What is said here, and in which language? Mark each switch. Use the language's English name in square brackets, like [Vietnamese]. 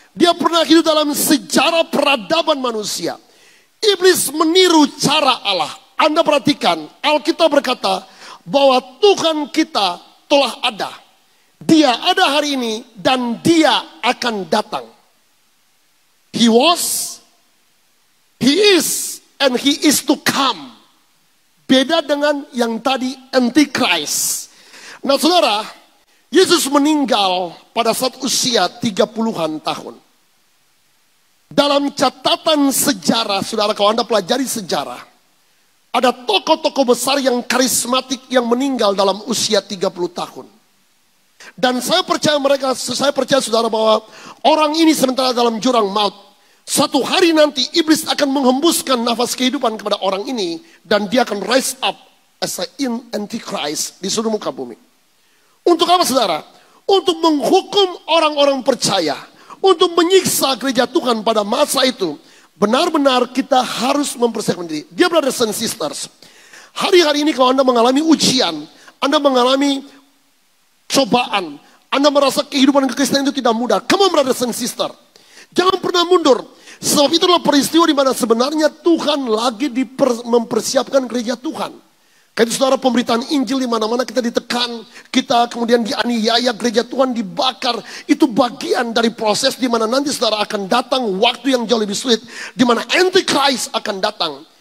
[Indonesian] Dia pernah hidup dalam sejarah peradaban manusia. Iblis meniru cara Allah. Anda perhatikan, Alkitab berkata bahwa Tuhan kita telah ada. Dia ada hari ini dan dia akan datang. [English] He was, he is, and he is to come. [Indonesian] Beda dengan yang tadi Antichrist. Nah saudara, Yesus meninggal pada saat usia 30-an tahun. Dalam catatan sejarah, saudara, kalau Anda pelajari sejarah, ada tokoh-tokoh besar yang karismatik yang meninggal dalam usia 30 tahun. Dan saya percaya saudara bahwa orang ini sementara dalam jurang maut. Suatu hari nanti iblis akan menghembuskan nafas kehidupan kepada orang ini. Dan dia akan [English] rise up as an Antichrist [Indonesian] di seluruh muka bumi. Untuk apa saudara? Untuk menghukum orang-orang percaya. Untuk menyiksa gereja Tuhan pada masa itu. Benar-benar kita harus mempersiapkan diri. Dia [English] brothers and sisters. [Indonesian] Hari-hari ini kalau Anda mengalami ujian. Anda mengalami cobaan. Anda merasa kehidupan kekristenan itu tidak mudah. [English] Come on brothers and sisters. [Indonesian] Jangan pernah mundur. Sebab itu adalah peristiwa di mana sebenarnya Tuhan lagi mempersiapkan gereja Tuhan. Kayak itu saudara, pemberitaan Injil di mana-mana kita ditekan, kita kemudian dianiaya, gereja Tuhan dibakar. Itu bagian dari proses di mana nanti saudara akan datang waktu yang jauh lebih sulit, di mana Antichrist akan datang.